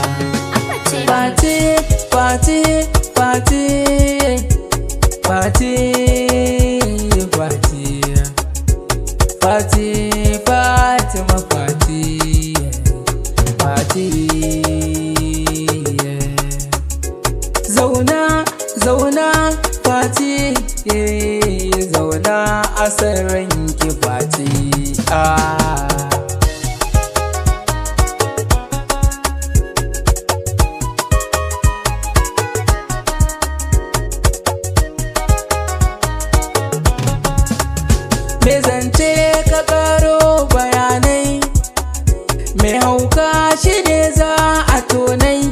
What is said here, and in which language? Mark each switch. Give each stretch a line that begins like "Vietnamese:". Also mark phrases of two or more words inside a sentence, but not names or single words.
English: Party, party, party, party, party, party, party, my party, party. Yeah.
Hausa: Zauna, zauna, party, yeah. Zauna asarin ki party. Me zance ka karo bayanai, me hauka shi ne za a tonai.